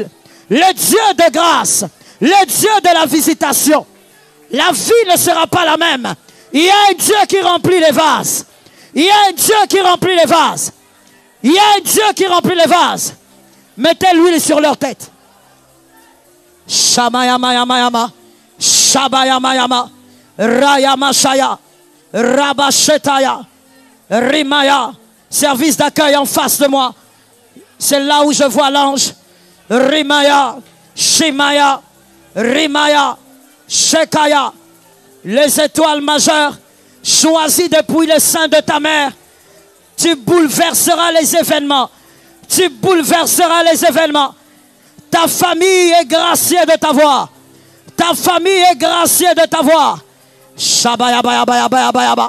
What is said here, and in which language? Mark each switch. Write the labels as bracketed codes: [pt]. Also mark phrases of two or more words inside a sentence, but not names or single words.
[fr] Le Dieu de grâce. Le Dieu de la visitation. La vie ne sera pas la même. Il y a un Dieu qui remplit les vases. Il y a un Dieu qui remplit les vases. Il y a un Dieu qui remplit les vases. Mettez l'huile sur leur tête. Shamayamayama. Shabayamayama. Rayamashaya. Rabashetaya. Rimaya. Service d'accueil en face de moi. C'est là où je vois l'ange. Rimaya. Shimaya. Rimaya. Shekaya. Les étoiles majeures choisies depuis le sein de ta mère. Tu bouleverseras les événements. Tu bouleverseras les événements. Ta famille est graciée de t'avoir. Ta famille est graciée de t'avoir. Shabayabayabayabayaba.